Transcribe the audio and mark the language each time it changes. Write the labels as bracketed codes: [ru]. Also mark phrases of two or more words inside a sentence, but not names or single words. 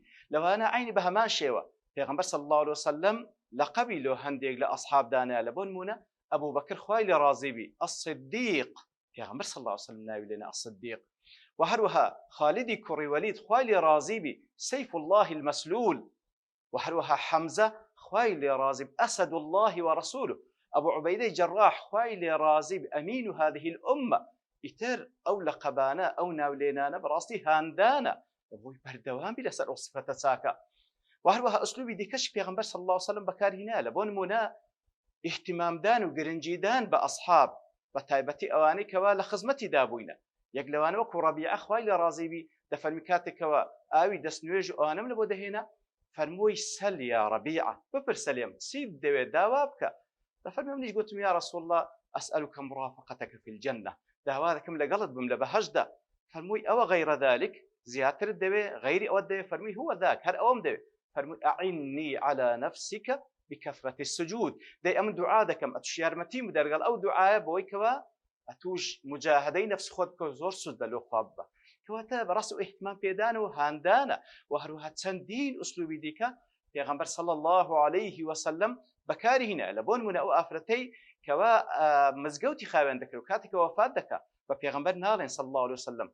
[ckb] لەوانە عینی بە هەمان شێوە پێغەمبەر [ar] صلی الله عليه وسلم [ckb] لەقەبی لۆ هەندێک لە ئەسحاب دانا، لە بۆ نمونە ئەبوو بەکر خوای لێ ڕازی بی، الصدیق، پێغەمبەر [ar] صلی الله عليه وسلم [ckb] ناوی لێنا الصدیق. و هەروەها خالدی کوڕی وەلید خوای لێ ڕازی بی، [ar] سەیف الله المەسلول. [ckb] و هەروەها حەمزە خوای لێ ڕازی بی، [ar] ئەسد الله ورسوله. [ckb] ئەبوو عوبەیدەی جەراح خوای لێ ڕازی بی، [ar] ئەمین هذه الأمة. [ckb] ئیتر ئەو لەقەبانە ئەو ناولێنانە بەڕاستی هاندانە بۆی بەردەوامی لەسەر ئەو سفەتە چاکە. و هەروەها ئوسلوبی دیکەش پێغەمبەر [ar] صلی الله عليه وسلم [ckb] بەکارهێنا، لە بۆ نمونە ئیحتیمامدان و گرنگیدان بە ئەسحاب، بە تایبەتی ئەوانەی کەوا لە خزمەتی دابووینە. یەک لەوانە وەکو ڕەبیعە خوای لێ ڕازی بی دەفەرمی کاتێکەوە ئاوی دەستنوێژ و ئەوانەم لە بۆ دەهێنا، فەرمووی [ar] سەل یا ڕەبیعە، [ckb] بپرسە لێم چیت دەوێت داوا بکە. دەفەرمی منیش گوتم [ar] یا رەسوڵ الله ئەسئەلوکە مرافقەتەکە فی الجەنە، [ckb] داوا دەکەم لەگەڵت بم لە بەهەشدا. فەرمووی ئەوە [ar] غەیرە ذلك، [ckb] زیاترت دەوێ، غەیری ئەوەت دەوێ؟ فەرمووی [ar] هو ذاک، [ckb] هەر ئەوەم دەوێ. فەرمووی [ar] ئەعیننی على نفسك بكثرة السجود، [ckb] دەی ئەم دوعا دەکەم، ئەتوش یارمەتیم بدە لەگەڵ ئەو دوعایە بەوەی کەوە ئەتوش مجاهدەی نەفس خۆت بکە و زۆر سوود بە لۆ خوا ببە. کەواتە بەڕاست و ئیحتیمام پێدانە و هاندانە. و هەروەها چەندین ئوسلوبی دیکە پێغەمبەر [ar] صلی الله عليه وسلم [ckb] بەکارهێنا، لە بۆ نمونە ئەو ئافرەتەی کەوا مزگەوتی خاوێن دەکرد و کاتێکە وەفات دەکات بە پێغەمبەر ناڵێن [ar] صلی الله عليه وسلم.